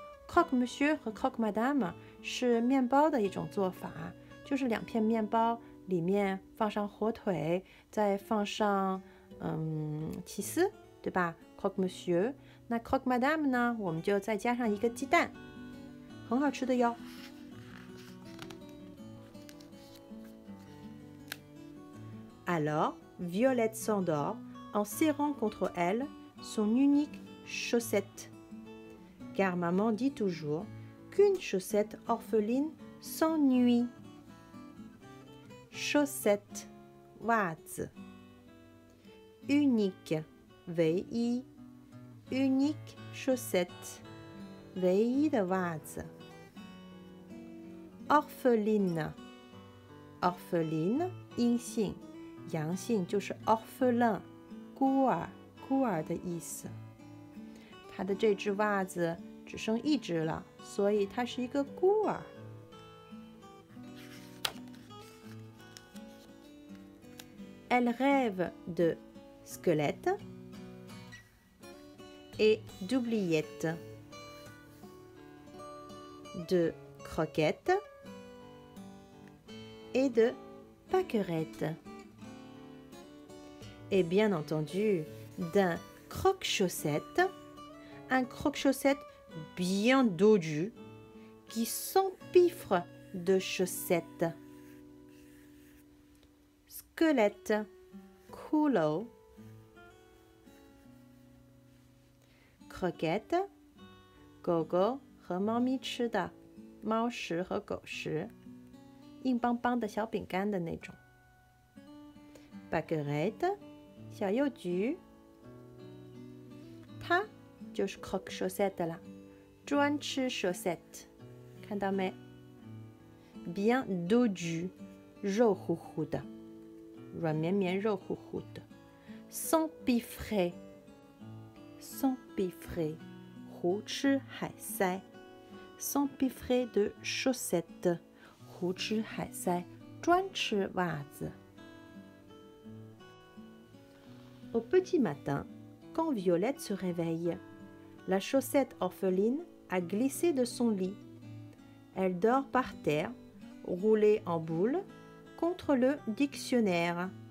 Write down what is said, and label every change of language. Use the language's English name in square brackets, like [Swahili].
[Chinese] croque monsieur 和 croque madame 是面包的一种做法，就是2片面包里面放上火腿，再放上起司，对吧 ？croque monsieur。那 croque madame 呢，我们就再加上一个鸡蛋，很好吃的哟。 [French] Alors, Violette s'endort en serrant contre elle son unique chaussette. Car maman dit toujours qu'une chaussette orpheline s'ennuie. Chaussette, [Chinese] 袜子。 [French] Unique, [Chinese] 唯一。 [French] Unique chaussette, [Chinese] 唯一的袜子。 [French] Orpheline, orpheline [Chinese] 阴性，阳性就是 orphelin 孤儿的意思。他的这只袜子只剩一只了，所以他是一个孤儿。 [French] Elle rêve de squelettes et d'oubliettes, de croquettes et de pâquerettes. Et bien entendu, d'un croque-chaussette, un croque-chaussette bien dodu qui s'empiffre de chaussettes. Squelette, [Chinese] 骷髅。 Croquette, 狗狗和猫咪吃的，猫食和狗食，硬邦邦的小饼干的那种。 [French] Pâquerette, [Chinese] 小邮局。它就是 croque chaussette 了，专吃 chaussette， 看到没 ？ [French] Bien dodu， [Chinese] 肉乎乎的，软绵绵、肉乎乎的。 [French] S'empiffrer， s'empiffrer， [Chinese] 胡吃海塞。 [French] S'empiffrer de chaussettes， [Chinese] 胡吃海塞，专吃袜子。 [French] Au petit matin, quand Violette se réveille, la chaussette orpheline a glissé de son lit. Elle dort par terre, roulée en boule, contre le dictionnaire.